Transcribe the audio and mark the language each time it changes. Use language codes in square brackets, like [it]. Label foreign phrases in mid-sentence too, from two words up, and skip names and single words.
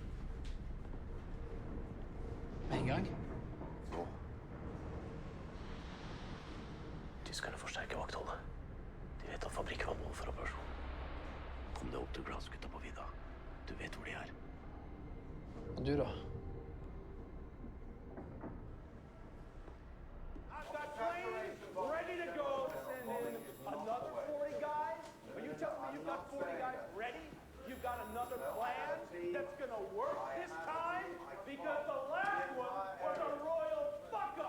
[no] Med en gang? Nå. Tyskerne forsterker vaktholdet. De vet at fabrikken var mål for operasjon. Kom deg opp til glassgutta på vidda. Du vet hvor de er. Og du da? [en] I've got planes ready to go to send in another 40 guys. Are you telling me you've got 40 guys ready? You've got another plan that's gonna work this time? Because the last one was a royal fuck up.